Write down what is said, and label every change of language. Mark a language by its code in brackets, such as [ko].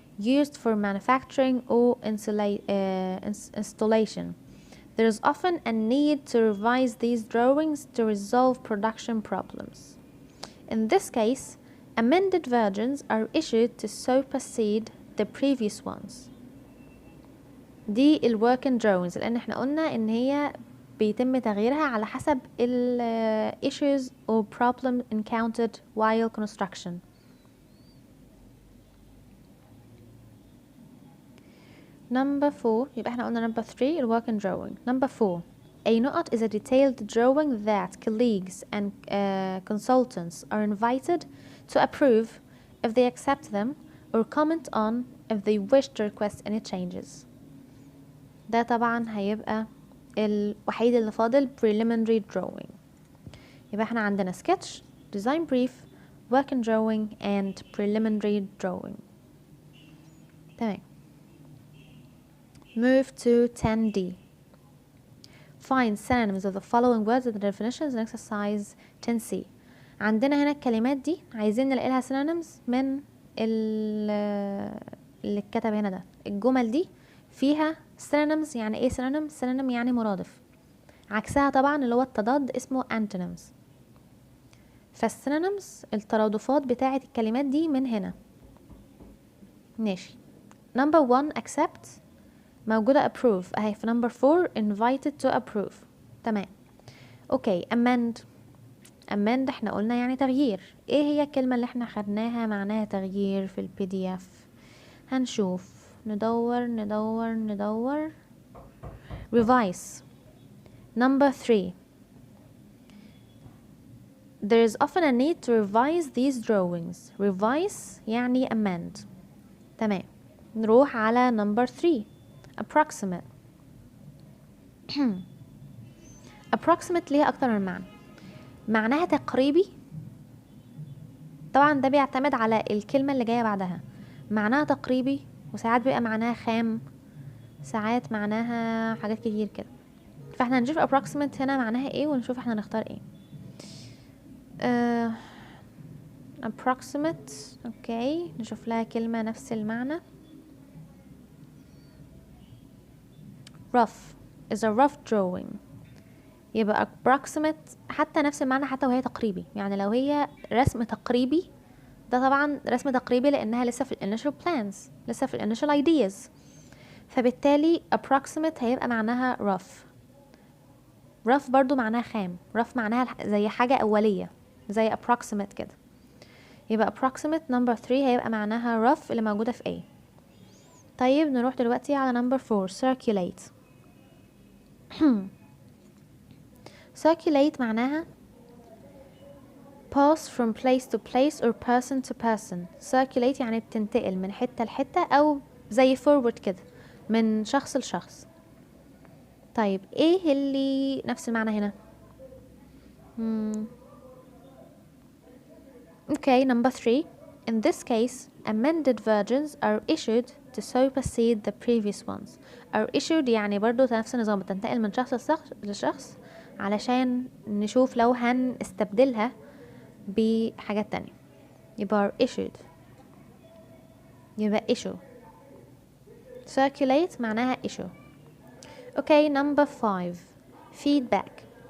[en] used for manufacturing or installation. There is often a need to revise these drawings to resolve production problems. In this case, amended versions are issued to supersede the previous ones. [ar] دي ال working drawings لأن احنا قلنا إن هي بيتم تغييرها على حسب ال [en] issues or problem encountered while construction. Number 4 [ar] يبقى احنا قلنا [en] number 3 ال working drawing. Number 4, a note is a detailed drawing that colleagues and consultants are invited to approve if they accept them or comment on if they wish to request any changes. [ar] ده طبعا هيبقى الوحيد اللي فاضل preliminary drawing. يبقى احنا عندنا [en] sketch, design brief, working drawing and preliminary drawing. تمام. Move to 10D. Find synonyms of the following words and the definitions in exercise 10C. [ar] عندنا هنا الكلمات دي عايزين نلاقي لها synonyms من اللي اتكتب هنا ده. الجمل دي فيها synonyms. يعني ايه synonym؟ synonym يعني مرادف. عكسها طبعا اللي هو التضاد اسمه antonyms. فالsynonyms الترادفات بتاعة الكلمات دي من هنا. ماشي. [en] Number 1 accept موجودة approve اهي في number 4 invited to approve. [ar] تمام. اوكي amend احنا قلنا يعني تغيير. ايه هي الكلمة اللي احنا خدناها معناها تغيير في الPDF؟ هنشوف ندور revise. [en] Number 3, there is often a need to revise these drawings. revise يعني amend. [ar] تمام. [en] نروح على number 3 approximate. [ar] approximate ليها أكتر من معنى. معناها تقريبي. طبعا ده بيعتمد على الكلمة اللي جاية بعدها. معناها تقريبي وساعات بيبقى معناها خام، ساعات معناها حاجات كتير كده. فاحنا هنشوف approximate هنا معناها ايه ونشوف احنا نختار ايه. approximate اوكي نشوف لها كلمة نفس المعنى. [en] rough is a rough drawing. [ar] يبقى approximate حتى نفس المعنى حتى وهي تقريبي. يعني لو هي رسم تقريبي ده طبعا رسم تقريبي لانها لسه في ال initial plans، لسه في ال initial ideas. فبالتالي approximate هيبقى معناها rough برضو معناها خام. rough معناها زي حاجة أولية زي approximate كده. يبقى approximate number 3 هيبقى معناها rough اللي موجودة في A. طيب نروح دلوقتي على number 4 circulate. [en] circulate معناها pass from place to place or person to person. [ar] circulate يعني بتنتقل من حتة لحتة أو زي forward كده من شخص لشخص. طيب ايه اللي نفس المعنى هنا؟ [en] Okay, number 3. In this case, amended versions are issued to supersede the previous ones. [ar] are issued يعني برضو نفس النظام بتنتقل من شخص لشخص علشان نشوف لو هنستبدلها بحاجات تانية. [en] يبقى are issued. يبقى issue. circulate معناها issue. Okay, number 5. feedback.